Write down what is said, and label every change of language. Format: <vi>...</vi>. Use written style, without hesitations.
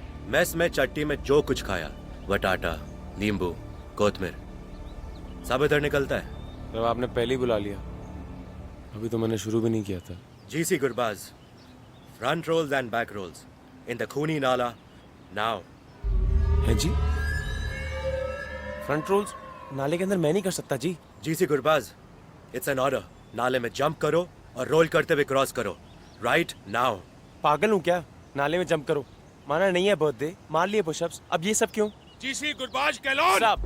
<hi>Mess में चट्टी में जो कुछ खाया, वटाटा, नींबू, कोतमीर, सब इधर निकलता है। अब आपने पहले ही बुला लिया, अभी तो मैंने शुरू भी नहीं किया था।</hi> <en>GC Gurbaz, front rolls and back rolls in the Khuni Nala now.</en> <hi>है जी? फ्रंट रोल्स नाले के अंदर मैं नहीं कर सकता जी।</hi> <en>GC Gurbaz, it's an order.</en> <hi>नाले में जंप करो और रोल करते हुए क्रॉस करो,</hi> <en>right now.</en> <hi>पागल हूँ क्या? नाले में जंप करो, माना नहीं है बर्थडे, मार लिए पुशअप्स, अब ये सब क्यों? GC गुरबाज कैलोन।</hi>